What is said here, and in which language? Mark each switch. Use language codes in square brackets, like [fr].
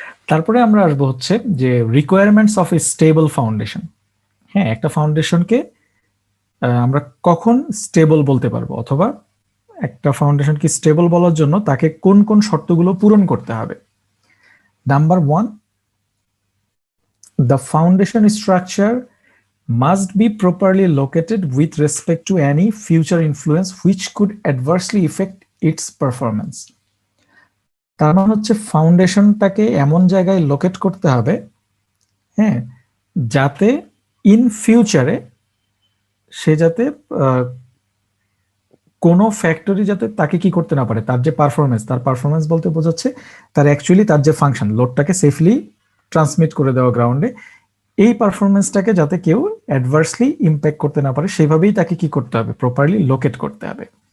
[bn] তারপরে আমরা আসবো হচ্ছে যে requirements of A stable foundation. হ্যাঁ, একটা ফাউন্ডেশনকে আমরা কখন স্টেবল বলতে পারবো, অথবা একটা ফাউন্ডেশন কি স্টেবল বলার জন্য তাকে কোন কোন শর্তগুলো পূরণ করতে হবে। [en] Number 1, the foundation structure must be properly located with respect to any future influence which could adversely affect its performance. [bn] তার মানে হচ্ছে ফাউন্ডেশনটাকে এমন জায়গায় লোকেট করতে হবে, হ্যাঁ, যাতে ইন ফিউচারে সে যাতে কোনো ফ্যাক্টরি যাতে তাকে কি করতে না পারে, তার যে পারফরমেন্স, তার পারফরমেন্স বলতে বোঝাচ্ছে তার অ্যাকচুয়ালি তার যে ফাংশন, লোডটাকে সেফলি ট্রান্সমিট করে দেওয়া গ্রাউন্ডে, এই পারফরমেন্সটাকে যাতে কেউ অ্যাডভার্সলি ইম্প্যাক্ট করতে না পারে সেভাবেই তাকে কি করতে হবে, প্রপারলি লোকেট করতে হবে।